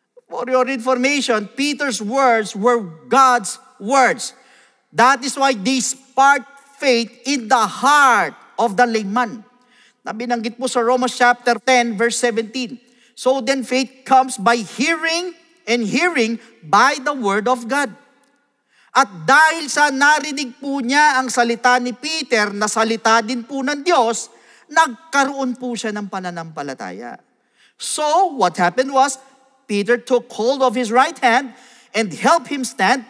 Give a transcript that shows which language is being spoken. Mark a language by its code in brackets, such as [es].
[en] For your information, Peter's words were God's words. That is why they sparked faith in the heart of the layman. [tl] Na binanggit po sa [en] Romans chapter 10, verse 17. So then faith comes by hearing, and hearing by the word of God. [tl] At dahil sa narinig po niya ang salita ni Peter, na salita din po ng Diyos, nagkaroon po siya ng pananampalataya. [en] So, what happened was, Peter took hold of his right hand and helped him stand.